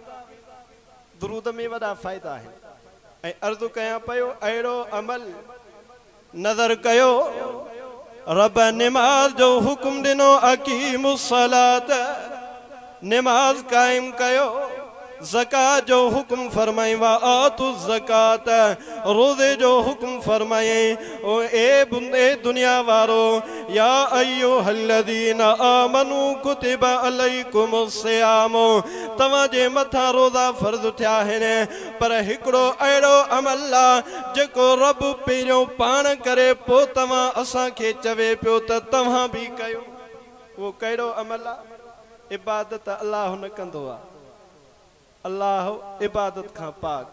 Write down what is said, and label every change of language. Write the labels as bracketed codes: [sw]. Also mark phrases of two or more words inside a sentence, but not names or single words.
[sd] दुरूद में वॾा फ़ाइदा आहिनि। ऐं अर्ज़ु कयां पियो, अहिड़ो अमल नज़र कयो रब निमाज़ जो हुक्म दिनो, [ar] أقيموا الصلاة, [sd] निमाज कायम कयो। ज़कात जो हुक्म फरमाई, [ar] وآتوا الزكاة, [sd] रोज़े जो हुक्म फरमाई। ओ ए दुनिया वारो, [ar] يا أيها الذين آمنوا كتب عليكم الصيام, [sd] तव्हां जे मथां रोज़ा फ़र्ज़ थिया आहिनि। पर हिकिड़ो अहिड़ो अमल आहे जेको रब पहिरियों पाण करे पोइ तव्हां असांखे चवे पियो त तव्हां बि कयो। उहो कहिड़ो अमल आहे? इबादत अल्लाह न कंदो आहे, अल्लाह इबादत खां पाक।